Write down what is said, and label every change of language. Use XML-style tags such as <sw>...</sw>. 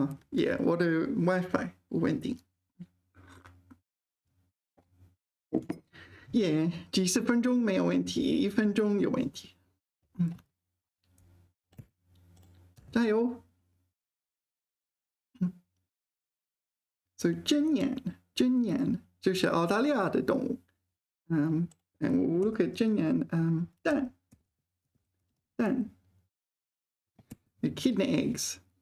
<zh>Yeah， 我的 WiFi 稳定。 Yeah， 几十分钟没有问题，1分钟有问题。加油。 So 针鼹就是澳大利亚的动物。</zh> <en>And we'll look at 针鼹蛋 echidna eggs。</en>